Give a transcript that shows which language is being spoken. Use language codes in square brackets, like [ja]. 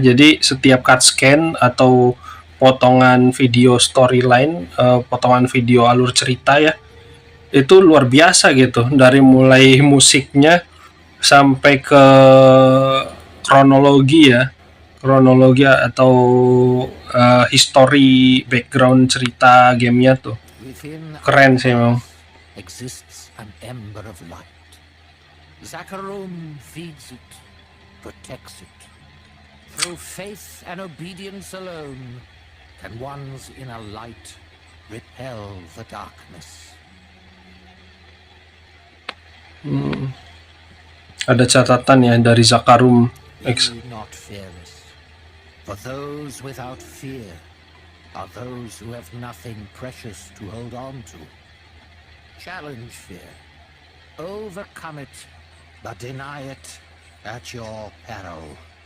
[id] Jadi setiap cutscene atau potongan video storyline, potongan video alur cerita ya, itu luar biasa gitu. Dari mulai musiknya sampai ke kronologi ya, kronologi atau history background cerita gamenya tuh keren sih memang. [en] Exists an ember of light. Zakharum feeds it, protects it. Through faith and obedience alone can one's inner light repel the darkness. [id] Ada catatan ya dari Zakharum. [en] Be not fearless, for those without fear are those who have nothing precious to hold on to. Challenge fear, overcome it, but deny it at your peril.